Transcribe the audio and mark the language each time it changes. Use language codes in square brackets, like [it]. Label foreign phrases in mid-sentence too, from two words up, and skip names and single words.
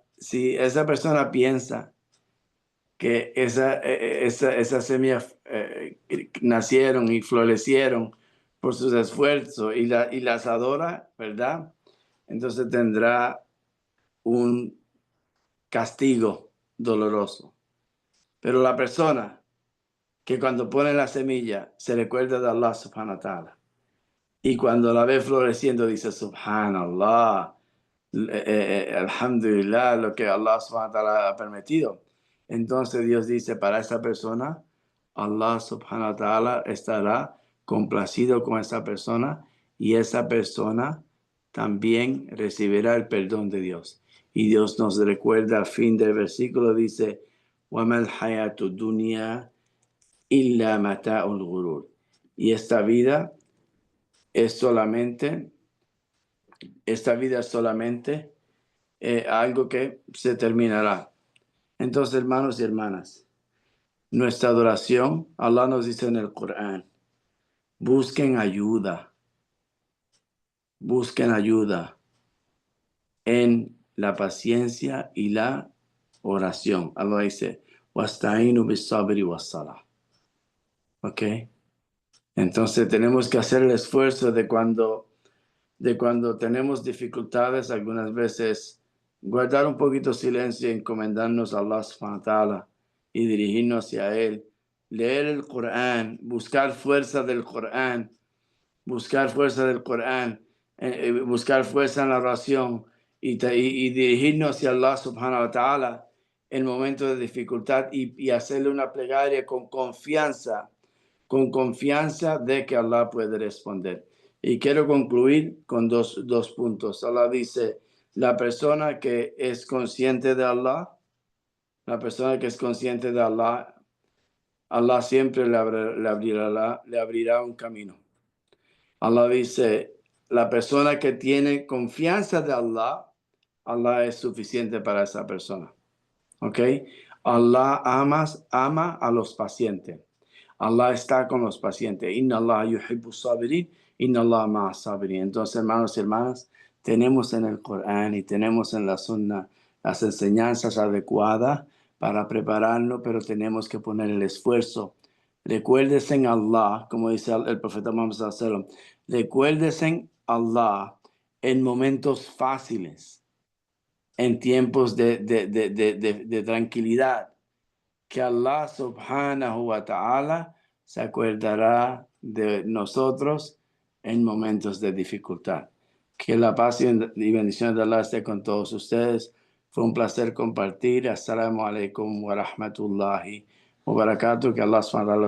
[es] Si esa persona piensa que esa semilla nacieron y florecieron por sus esfuerzos y las adora, ¿verdad? Entonces tendrá un castigo doloroso. Pero la persona que cuando pone la semilla se recuerda de [ar] الله سبحانه وتعالى [es] y cuando la ve floreciendo dice [ar] سبحان الله الحمد لله, [es] lo que [ar] الله سبحانه وتعالى [es] ha permitido. Entonces Dios dice, para esa persona, [ar] الله سبحانه وتعالى [es] estará complacido con esa persona y esa persona también recibirá el perdón de Dios. Y Dios nos recuerda al fin del versículo, dice, [ar] وَمَا الْحَيَاةُ الدُّنْيَا إِلَّا مَتَاعُ الْغُرُورِ. [es] Y esta vida es solamente algo que se terminará. Entonces, hermanos y hermanas, nuestra adoración, Allah nos dice en el Corán, busquen ayuda en la paciencia y la oración. Allah dice, [ar] واستعينوا بالصبر والصلاة. [es] ¿Ok? Entonces tenemos que hacer el esfuerzo de cuando tenemos dificultades, algunas veces guardar un poquito silencio y encomendarnos a [ar] الله سبحانه وتعالى [es] y dirigirnos hacia Él. Leer el Corán, buscar fuerza del Corán, buscar fuerza en la oración y dirigirnos hacia [ar] الله سبحانه وتعالى [es] en momentos de dificultad y hacerle una plegaria con confianza de que Allah puede responder. Y quiero concluir con dos puntos. Allah dice, la persona que es consciente de Allah, Allah siempre le abrirá un camino. Allah dice, la persona que tiene confianza de Allah, Allah es suficiente para esa persona. ¿Ok? Allah ama a los pacientes. Allah está con los pacientes. [ar] إن الله يحب الصابرين إن الله مع الصابرين. [es] Entonces, hermanos y hermanas, tenemos en el Corán y tenemos en la Sunna las enseñanzas adecuadas para prepararnos, pero tenemos que poner el esfuerzo. Recuérdese en Allah, como dice el profeta Muhammad [ar] صلى الله عليه وسلم, [es] recuérdese en Allah en momentos fáciles, en tiempos de tranquilidad, que [ar] الله سبحانه وتعالى [es] se acordará de nosotros en momentos de dificultad. Que la paz y bendición de Allah esté con todos ustedes. Fue un placer compartir. [ar] السلام عليكم ورحمة الله وبركاته. Que الله سبحانه وتعالى